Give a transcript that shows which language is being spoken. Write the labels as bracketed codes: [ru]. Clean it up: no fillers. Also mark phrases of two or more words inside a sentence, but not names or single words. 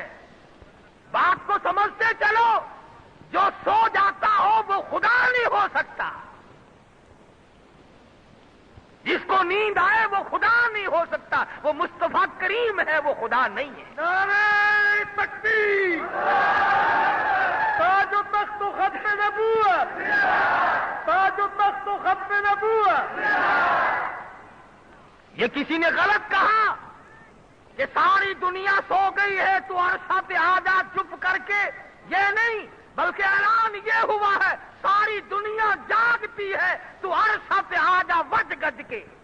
[ur] بات کو سمجھتے چلو، جو سو جاتا ہو وہ خدا نہیں ہو سکتا. جس کو نیند آئے وہ خدا نہیں ہو سکتا. وہ مصطفیٰ کریم ہے، وہ خدا نہیں ہے. نعرہ تکبیر، تاج و تخت و ختم نبوت، تاج و تخت و ختم نبوت. یہ کسی نے غلط کہا کہ ساری دنیا سو گئی ہے تو عرصہ پہ آ جا چپ کر کے، یہ نہیں، بلکہ اعلان یہ ہوا ہے ساری دنیا جاگتی ہے تو عرصہ پہ آ جا وج گج کے.